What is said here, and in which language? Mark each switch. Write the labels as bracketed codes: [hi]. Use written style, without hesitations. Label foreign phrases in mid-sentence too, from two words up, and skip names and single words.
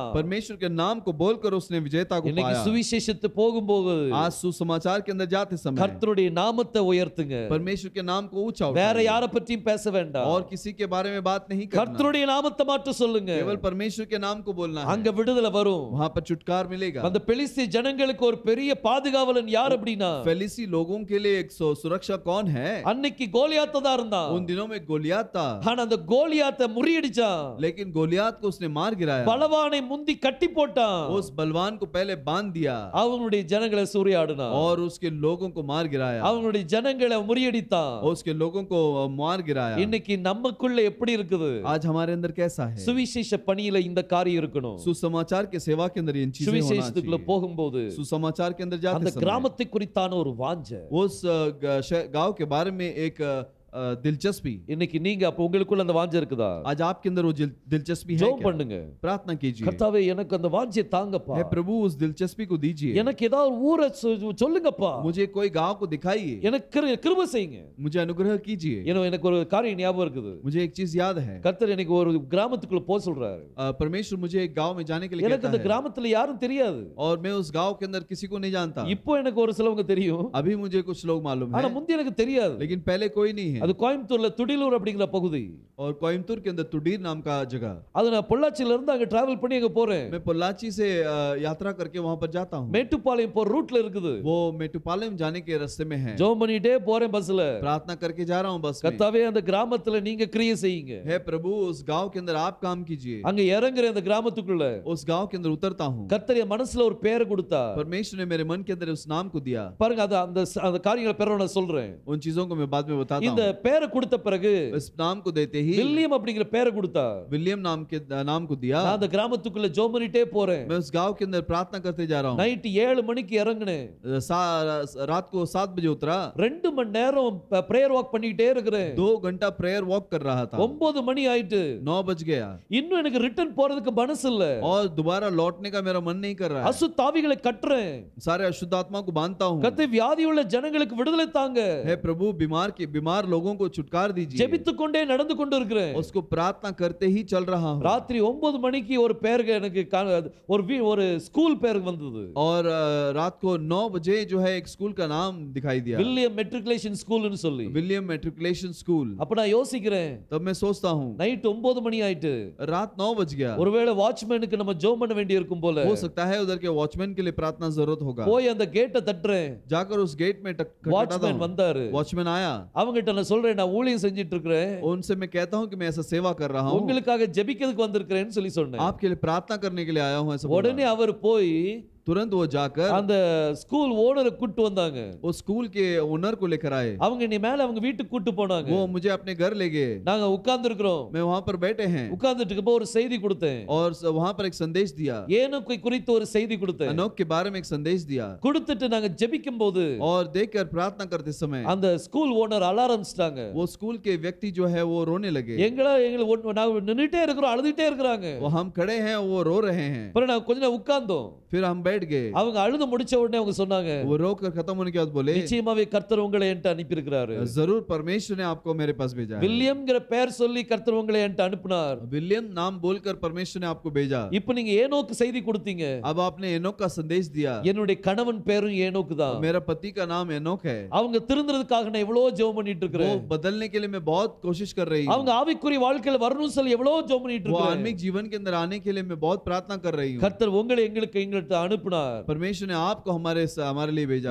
[hi] परमेश्वर के नाम को बोलकर उसने विजेता को [ta] இன்னைக்கு [hi] पाया। [ta] சுவிசேஷத்து போகும்போது [hi] आज सुसमाचार के अंदर जाते समय [ta] கர்த்தருடைய நாமத்தை உயர்த்துங்க. [hi] परमेश्वर के नाम को ऊंचा [ta] வேற [hi] उठाइए [ta] யாரை பற்றியும் பேச வேண்டாம். [hi] और किसी के बारे में बात नहीं करना, [ta] கர்த்தருடைய நாமத்தை மட்டும் சொல்லுங்க. [hi] केवल परमेश्वर के नाम को बोलना है। [ta] அங்க விடுதலை வரும். [hi] वहां पर छुटकार मिलेगा। [ta] அந்த பெலிஸ்திய ஜனங்களுக்கு ஒரு பெரிய பாதுகாவலன் யார் அப்படினா [hi] फेलिसी लोगों के लिए एक सुरक्षा कौन है? [ta] அன்னைக்கு கோலியாத் தான் இருந்தான். [hi] उन दिनों में गोलियात था, [ta] ஆனா அந்த கோலியாத்தை முறியடிச்சான். [hi] लेकिन गोलियात को उसने मार गिराया। [ta] பலவானை முந்தி கட்டி போட்டான். [hi] उस बलवान को पहले बांध दिया [ta] அவங்களுடைய ஜனங்களை சூறையாடினான். [hi] और उसके लोगों को मार गिराया। [ta] அவங்களுடைய ஜனங்களை முறியடித்தான். [hi] और उसके लोगों को मार गिराया। [ta] இன்னைக்கு நமக்குள்ள எப்படி இருக்குது? [hi] आज हमारे अंदर कैसा है? [ta] சுவிசேஷ பணியில இந்த காரியம் இருக்கணும். [hi] सुसमाचार के सेवा के अंदर इन चीजें होना [ta] சுவிசேஷத்துக்குள்ள [hi] चाहिए। [ta] போகும்போது [hi] सुसमाचार के अंदर [ta] அந்த [hi] जाते समय [ta] கிராமத்தை குறித்தான ஒரு வாஞ்சை, [hi] उस गांव के बारे में एक दिलचस्पी। [ta] இன்னைக்கு நீங்க அப்ப உங்களுக்குள்ள அந்த வாஞ்சை இருக்குதா? [hi] आज आपके अंदर वो दिलचस्पी है [ta] ஜெபம் [hi] क्या? [ta] பண்ணுங்க. [hi] प्रार्थना कीजिए, [ta] கர்த்தாவே எனக்கு அந்த வாஞ்சையை தாங்கப்பா. [hi] हे प्रभु उस दिलचस्पी को दीजिए। [ta] எனக்கு ஏதாவது ஒரு ஊரை சொல்லுங்கப்பா. [hi] मुझे कोई गांव को दिखाइए, [ta] எனக்கு கிருபை செய்யுங்க. [hi] मुझे अनुग्रह कीजिए। [ta] எனக்கு ஒரு காரியம் ஞாபகம் இருக்குது. [hi] मुझे एक चीज याद है, [ta] கர்த்தர் எனக்கு ஒரு கிராமத்துக்குள்ள போக சொல்றாரு. [hi] परमेश्वर मुझे एक गांव में जाने के लिए [ta] எனக்கு [hi] कहता [ta] அந்த [hi] है [ta] கிராமத்துல யாரும் தெரியாது. [hi] और मैं उस गांव के अंदर किसी को नहीं जानता। [ta] இப்போ எனக்கு ஒரு சிலவங்க தெரியும். [hi] अभी मुझे कुछ लोग मालूम [ta] ஆனா [hi] है, [ta] முந்தி எனக்கு தெரியாது. [hi] लेकिन पहले कोई नहीं है। [ta] அது கோயம்புத்தூர்ல துடிலூர் அப்படிங்கிற பகுதி. [hi] और कोयम्बतूर के अंदर तुडीर नाम का जगह, [ta] அது நான் பொள்ளாச்சியில இருந்து அங்க டிராவல் பண்ணி அங்க போறேன். [hi] मैं पोल्लाची से यात्रा करके वहां पर जाता हूँ। [ta] மேட்டுப்பாளையம் போற ரூட்ல இருக்குது. [hi] वो मेटुपालयम जाने के रास्ते में है। [ta] ஜெபம் பண்ணிட்டே போறேன் பஸ்ல. [hi] प्रार्थना करके जा रहा हूँ बस में। [ta] கர்த்தாவே அந்த கிராமத்துல நீங்க கிரியை செய்யுங்க. [hi] हे प्रभु उस गांव के अंदर आप काम कीजिए। [ta] அங்க இறங்குற அந்த கிராமத்துக்குள்ள [hi] उस गांव के अंदर उतरता हूँ। [ta] கர்த்தர் என் மனசுல ஒரு பேரை கொடுத்தா. [hi] परमेश्वर ने मेरे मन के अंदर उस नाम को दिया। [ta] பாருங்க அது அந்த காரியங்களை பெற நான் சொல்றேன். [hi] उन चीजों को मैं बाद में बताता [ta] இந்த [hi] हूँ। [ta] பேரை கொடுத்த பிறகு [hi] इस नाम को देते ही [ta] வில்லியம் அப்படிங்கிற பேரை கொடுத்தா. [hi] विलियम नाम को दिया। [ta] நான் அந்த கிராமத்துக்குள்ள ஜெபம் பண்ணிட்டே போறேன். [hi] मैं उस गांव के अंदर प्रार्थना करते जा रहा हूँ। [ta] நைட் 7 மணிக்கு இறங்குனேன். [hi] रात को 7 बजे उतरा। [ta] 2 மணி நேரம் [en] prayer walk [ta] பண்ணிட்டே இருக்கிறேன். [hi] 2 घंटा [en] prayer walk [hi] कर रहा था। [ta] 9 மணி ஆயிட்டு. [hi] 9 बज गया [ta] இன்னும் எனக்கு ரிட்டர்ன் போறதுக்கு மனசு இல்ல. [hi] और दोबारा लौटने का मेरा मन नहीं कर रहा है। [ta] அசுத்தாவிகளை கட்டுறேன். [hi] सारे अशुद्ध आत्मा को बांधता हूँ। [ta] கர்த்தர் வியாதி உள்ள ஜனங்களுக்கு விடுதலை தாங்க. [hi] हे प्रभु बीमार लोगों को छुटकार दीजिए। [ta] ஜெபித்துக் கொண்டே நடந்து கொண்டு இருக்கிறேன். [hi] उसको प्रार्थना करते ही चल रहा हूँ। [ta] ராத்திரி 9 மணிக்கு ஒரு பேருக்கு எனக்கு ஒரு ஸ்கூல் பேர் வந்தது. [hi] और रात को 9 बजे जो है एक स्कूल का नाम दिखाई दिया, [ta] வில்லியம் மெட்ரிகுலேஷன் ஸ்கூல்னு சொல்லி. [hi] विलियम मेट्रिकुलेशन स्कूल। [ta] அப்ப நான் யோசிக்கிறேன். [hi] तब मैं सोचता हूँ [ta] நைட் 9 மணி ஆயிட்டு. [hi] रात 9 बज गया। [ta] ஒருவேளை வாட்ச்மேனுக்கு நம்ம ஜெபம் பண்ண வேண்டி இருக்கும் போல. [hi] हो सकता है उधर के वॉचमैन के लिए प्रार्थना जरूरत होगा। [ta] போய் அந்த கேட்டை தட்டுறேன். [hi] जाकर उस गेट में खटखटाता [ta] வாட்ச்மேன் [hi] हूँ। [ta] வந்தாரு. [hi] वॉचमैन आया। [ta] அவங்கிட்ட நான் சொல்றேன் நான் ஊழியம் செஞ்சிட்டு இருக்கிறேன். [hi] उनसे मैं कहता हूँ कि मैं ऐसा सेवा कर रहा हूँ, [ta] உங்களுக்காக ஜெபிக்கிறதுக்கு வந்திருக்கிறேன்னு சொல்லி சொன்னேன். [hi] आपके लिए प्रार्थना करने के लिए आया हूँ ऐसा बोला। [ta] உடனே அவர் போய் [hi] तुरंत वो जाकर [ta] அந்த [en] school owner [ta] கூட்டி வந்தாங்க. [hi] वो स्कूल के ओनर को लेकर आए। [ta] அவங்க நீ மேல அவங்க வீட்டுக்கு கூட்டி போனாங்க. [hi] वो मुझे अपने घर ले गए। [ta] நாங்க உட்கார்ந்து இருக்கிறோம். [hi] मैं वहां पर बैठे हैं [ta] உட்கார்ந்துட்டு இருக்கப்போ ஒரு செய்தி கொடுத்தேன். [hi] और वहां पर एक संदेश दिया। [ta] ஏனோக்கை குறித்து ஒரு செய்தி கொடுத்தேன். [hi] एनोक के बारे में एक संदेश दिया। [ta] கொடுத்துட்டு நாங்க ஜெபிக்கும் போது [hi] और देखकर प्रार्थना करते समय [ta] அந்த [en] school owner [ta] அலாரம்ஸ்டாங்க. [hi] वो स्कूल के व्यक्ति जो है वो रोने लगे। [ta] எங்களை நாங்க நின்னுட்டே இருக்கிறோம், அழுதுட்டே இருக்கிறாங்க. [hi] वो हम खड़े हैं वो रो रहे हैं। [ta] அப்புறம் நான் கொஞ்ச நேரம் உட்கார்ந்தோம். [hi] फिर हम बैठ गए। [ta] அவங்க அழுது முடிச்ச உடனே அவங்க சொன்னாங்க, [hi] वो रोकर खत्म होने के बाद बोले, [ta] நிச்சயமாவே கர்த்தர் உங்களை என்கிட்ட அனுப்பி இருக்கிறாரு. [hi] जरूर परमेश्वर ने आपको मेरे पास भेजा है। [ta] வில்லியம்ங்கற பெயர் சொல்லி கர்த்தர் உங்களை என்கிட்ட அனுப்பினார். [hi] विलियम नाम बोलकर परमेश्वर ने आपको भेजा। [ta] இப்போ நீங்க ஏனோக்கு செய்தி கொடுத்தீங்க. [hi] अब आपने एनोक का संदेश दिया। [ta] என்னுடைய கணவன் பேரும் ஏனோக்கு தான். [hi] मेरा पति का नाम एनोक है। [ta] அவங்க திருந்துறதுக்காக நான் எவ்வளவு ஜெபம் பண்ணிட்டு [hi] वो [ta] இருக்கிறேன். [hi] बदलने के लिए मैं बहुत कोशिश कर रही हूँ। [ta] அவங்க ஆவிக்குரிய வாழ்க்கையில வரணும்னு சொல்லி எவ்வளவு ஜெபம் பண்ணிட்டு [hi] वो [ta] இருக்கிறேன். [hi] आत्मिक जीवन के अंदर आने के लिए मैं बहुत प्रार्थना कर रही हूँ। [ta] கர்த்தர் உங்களை எங்கள்ட்ட அனுப்பினார். [hi] परमेश्वर ने आपको हमारे लिए भेजा।